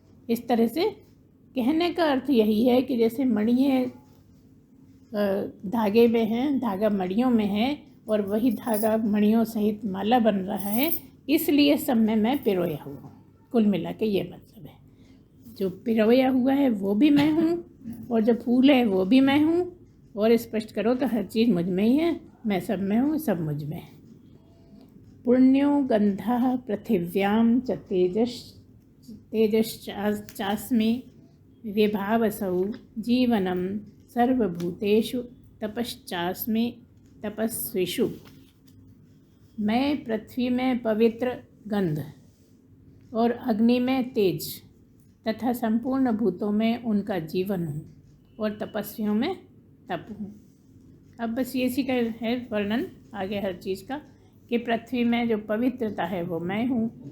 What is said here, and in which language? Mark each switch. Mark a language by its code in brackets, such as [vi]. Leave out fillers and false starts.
[hi] इस तरह से कहने का अर्थ यही है कि जैसे मणियाँ धागे में हैं, धागा मणियों में है, और वही धागा मणियों सहित माला बन रहा है, इसलिए सब में मैं पिरोया हुआ हूँ। कुल मिला के ये मतलब है, जो पिरोया हुआ है वो भी मैं हूँ, और जो फूल है वो भी मैं हूँ। और स्पष्ट करो तो हर चीज़ मुझ में ही है, मैं सब में हूँ, सब मुझ में है। [sa] पुण्यो गंधः पृथिव्यां च तेजश्चास्मि विभावसौ जीवनं सर्वभूतेषु तपश्चास्मि तपस्विषु। [hi] मैं पृथ्वी में पवित्र गंध और अग्नि में तेज तथा संपूर्ण भूतों में उनका जीवन हूँ, और तपस्वियों में तप हूँ। अब बस ये सी का है वर्णन आगे हर चीज़ का, कि पृथ्वी में जो पवित्रता है वो मैं हूँ।